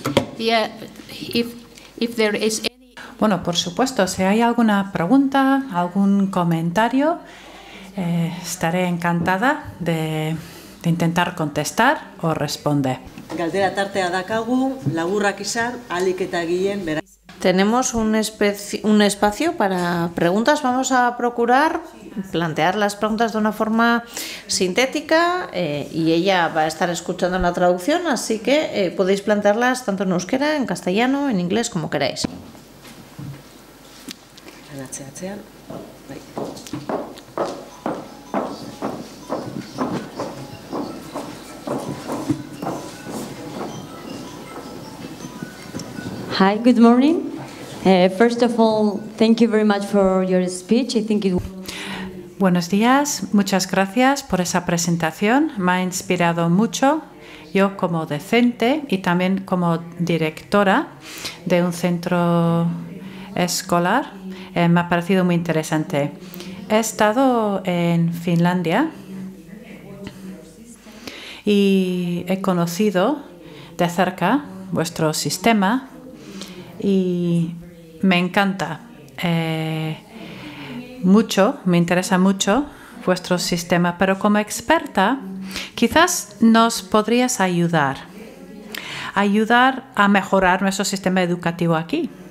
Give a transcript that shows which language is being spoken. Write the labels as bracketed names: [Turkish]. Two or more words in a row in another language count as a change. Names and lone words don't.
[English] Yeah, if there is any... [Spanish] Bueno, por supuesto, si hay alguna pregunta, algún comentario, estaré encantada de intentar contestar o responder. [Basque] Galdera tartea dakagu, laburrak izan, ahalik eta gehien beraz. [Spanish] Tenemos un espacio para preguntas. Vamos a procurar plantear las preguntas de una forma sintética y ella va a estar escuchando la traducción, así que podéis plantearlas tanto en euskera, en castellano, en inglés, como queráis. [English] Hi, good morning. First of all, thank you very much for your speech. I think it... [Spanish] Buenos días, muchas gracias por esa presentación. Me ha inspirado mucho. Yo como docente y también como directora de un centro escolar, me ha parecido muy interesante. He estado en Finlandia y he conocido de cerca vuestro sistema y me encanta mucho, me interesa mucho vuestro sistema, pero como experta quizás nos podrías ayudar a mejorar nuestro sistema educativo aquí.